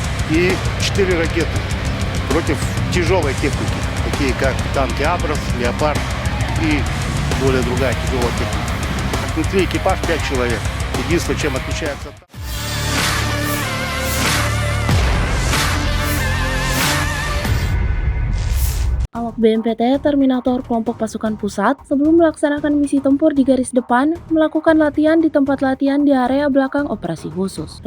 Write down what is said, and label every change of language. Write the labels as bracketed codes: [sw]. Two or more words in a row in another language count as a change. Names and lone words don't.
[ru] и 4 ракеты против тяжелой техники, такие как танки «Абрас», «Леопард» и более другая тяжелая техника. Внутри экипаж 5 человек. Единственное, чем отличается... [id] Awak BNPT Terminator kelompok pasukan pusat sebelum melaksanakan misi tempur di garis depan melakukan latihan di tempat latihan di area belakang operasi khusus.